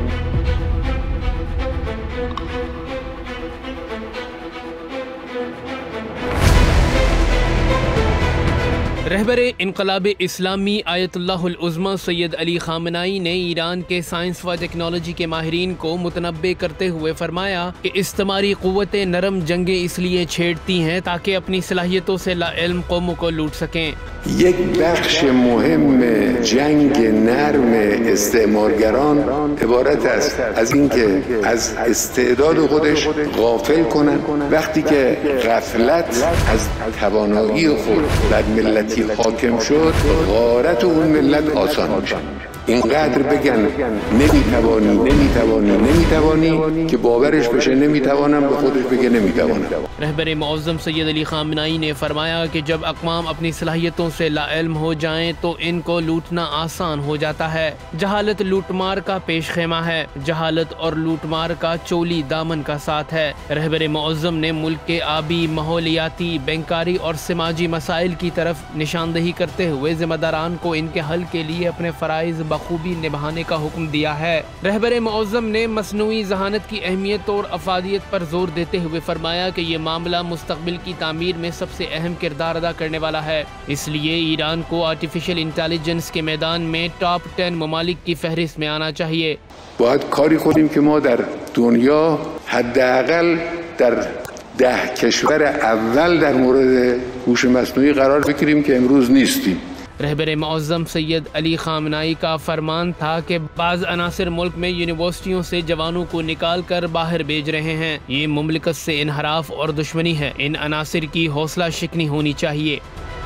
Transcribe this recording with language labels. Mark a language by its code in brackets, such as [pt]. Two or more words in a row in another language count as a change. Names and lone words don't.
[ur] رہبرِ انقلابِ اسلامی آیت اللہ العظمیٰ سید علی خامنہ‌ای نے ایران کے سائنس و ٹیکنالوجی کے ماہرین کو متنبہ کرتے ہوئے فرمایا کہ استعماری قوتیں نرم جنگیں اس لیے چھیڑتی ہیں تاکہ اپنی صلاحیتوں سے لاعلم قوموں کو لوٹ سکیں. [fa] یک بخش مهم جنگ نرم استعمارگران عبارت است از اینکه از استعداد خودش غافل کنن وقتی که غفلت از توانایی خود بر ملتی حاکم شد غارت اون ملت آسان میشه. اینقدر بگن نمیتوانی که باورش بشه نمیتوانم به خودش بگه نمیتوانم. [ur] رہبر معظم سید علی خامنہ‌ای نے فرمایا کہ جب اقوام اپنی صلاحیتوں سے لاعلم ہو جائیں تو ان کو لوٹنا آسان ہو جاتا ہے. جہالت لوٹ مار کا پیش خیمہ ہے، جہالت اور لوٹ مار کا چولی دامن کا ساتھ ہے. رہبر معظم نے ملک کے آبی، ماحولیاتی، بینکاری اور سماجی مسائل کی طرف نشاندہی کرتے ہوئے ذمہ داران کو ان کے حل کے لیے اپنے فرائض بخوبی نبھانے کا حکم دیا ہے. رہبر معظم نے مصنوعی ذہانت کی اہمیت اور افادیت پر زور دیتے ہوئے فرمایا کہ یہ معاملہ مستقبل کی تعمیر میں سب سے اہم کردار ادا کرنے والا ہے. اس لیے ایران کو [en] artificial intelligence [ur] کے میدان میں ٹاپ 10 ممالک کی فہرست میں آنا چاہیے. [fa] باید کاری کنیم که ما در دنیا حداقل در 10 کشور اول در مورد هوش مصنوعی قرار بگیریم که امروز نیستیم. [ur] رہبر معظم سید علی خامنہ‌ای کا فرمان تھا کہ بعض عناصر ملک میں یونیورسٹیوں سے جوانوں کو نکال کر باہر بھیج رہے ہیں. یہ مملکت سے انحراف اور دشمنی ہے۔ ان عناصر کی حوصلہ شکنی ہونی چاہیے.